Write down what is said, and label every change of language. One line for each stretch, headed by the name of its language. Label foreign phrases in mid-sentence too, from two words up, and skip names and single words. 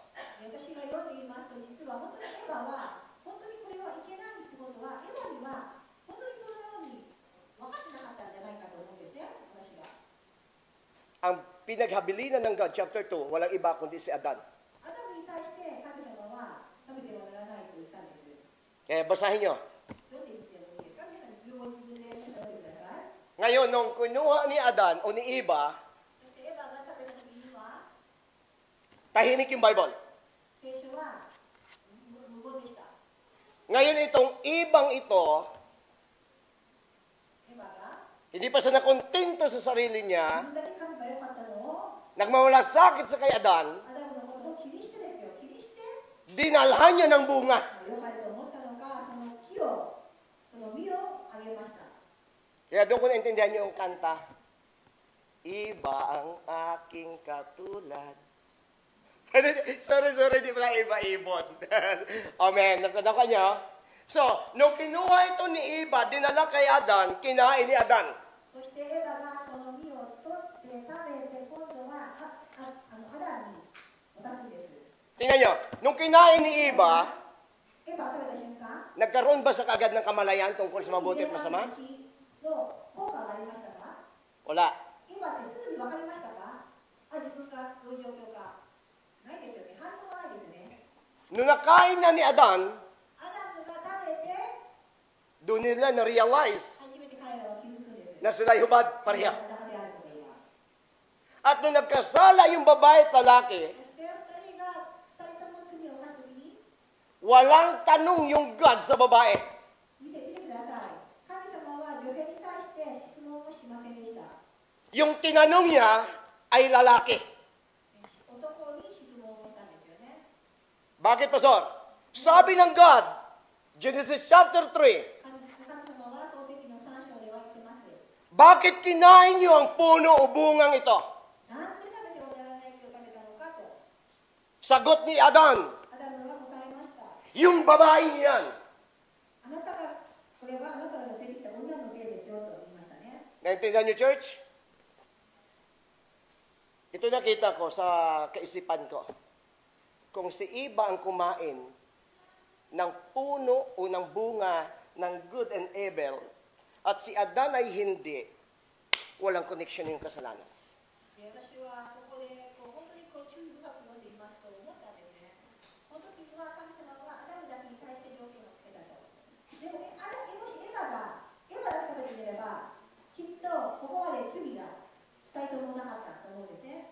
Japanese: 私が読んでいますと、実は本当にエヴァは、本当にこれはいけないってことは、エヴァには本当にこのように分かってなかったんじゃないかと思うんですね、私は。
Filipino: Ang pinaghabilinan ng God, chapter 2, walang iba kundi si Adan.
Japanese: アダムに対して神様は食べてはならないと言ったんです。
Filipino: Kaya basahin niyo.
Japanese: 読んでみてもいいですか？皆さん自分で調べてください。
Filipino: Ngayon, nung kinuha ni Adan o ni Eva,
Japanese: そしてエヴァが食べた時には、
Filipino: tahimik yung Bible.
Japanese: 聖書は無言でした。
Filipino: Ngayon, itong ibang ito,
Japanese: エヴァが
Filipino: hindi pa siya nakontento sa sarili
Japanese: 自
Filipino: niya,
Japanese: 分だけ神が良かったのを、
Filipino: nagmamalasakit sa kay Adan,
Japanese: アダムのことを気にしてですよ、気にして、
Filipino: dinalhan niya ng bunga.
Japanese: 良かれと思ったのか、その木を、その実をあげました。
Filipino: Kaya doon ko naintindihan niyo yung kanta. Iba ang aking katulad. sorry, di pala iba-ibon. Amen. Nakadaka niya. So, nung kinuha ito ni Eva, dinala kay Adan, kinain ni Adan.
Japanese: そしてエヴァがこの実を取って食べて、今度はアダムに渡すんです。
Filipino: Tingnan niyo, nung kinain ni Eva,
Japanese: エヴァが食べた瞬間、
Filipino: nagkaroon ba sa kagad ng kamalayan tungkol sa mabuti at masama?
Japanese: の効果がありましたか？
Filipino: Wala.
Japanese: エヴァってすぐに分かりましたか？自分がどういう状況か。ないですよね。反応がないですね。
Filipino: Nung nakain na ni Adan,
Japanese: アダムが食べて、
Filipino: doon nila na-realize
Japanese: 初めて彼らは気づくんです。
Filipino: na sila'y hubad pareha.
Japanese: 裸であることが。
Filipino: At nung nagkasala yung babae at lalaki,
Japanese: そして二人とも罪を犯すときに、
Filipino: walang tanong yung God sa babae.
Japanese: 見てください。神様は女性に対して質問をしませんでした。
Filipino: Yung tinanong niya ay lalaki.
Japanese: 男に質問をしたんですよね。
Filipino: Bakit, Pastor? Sabi ng God, Genesis chapter 3,
Japanese: 神様は創世記の3章では言ってます。
Filipino: bakit kinain niyo ang puno o bungang ito?
Japanese: なんで食べてはならない木を食べたのかと、
Filipino: Sagot ni Adan,
Japanese: アダムが答えました。
Filipino: yung babae yan.
Japanese: あなたが、これはあなたが連れてきた女のせいですよと言いましたね。
Filipino: Naintindihan niyo, church? Ito nakita ko sa kaisipan ko. Kung si Eva ang kumain ng puno o ng bunga ng
English: good and evil,
Filipino: at si Adan ay hindi, walang connection yung kasalanan.
Japanese: で私はここで本当に注意深く読んでいますと思ったんですね。この時には神様はアダムだけに対して条件をつけたと。でももしエヴァだけ食べてみれば、きっとここまで罪が2人ともなかったと思うんですね。